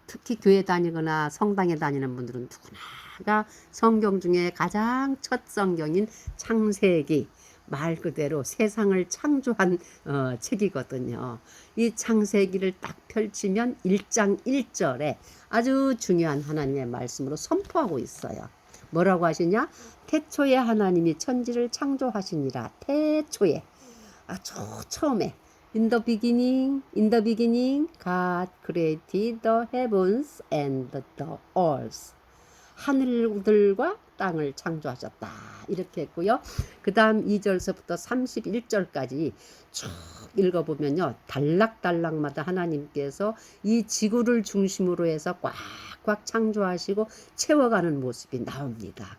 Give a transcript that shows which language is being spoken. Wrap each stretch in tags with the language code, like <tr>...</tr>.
<ko>특히 교회 다니거나 성당에 다니는 분들은 누구나 성경 중에 가장 첫 성경인 창세기 말 그대로 세상을 창조한 책이거든요. 이 창세기를 딱 펼치면 1장 1절에 아주 중요한 하나님의 말씀으로 선포하고 있어요. 뭐라고 하시냐? 태초에 하나님이 천지를 창조하시니라. 태초에 처음에</ko> <en>in the beginning God created the heavens and the earth.</en> <ko>하늘들과 땅을 창조하셨다. 이렇게 했고요. 그 다음 2절서부터 31절까지 쭉 읽어보면요. 단락단락마다 하나님께서 이 지구를 중심으로 해서 꽉꽉 창조하시고 채워가는 모습이 나옵니다.</ko>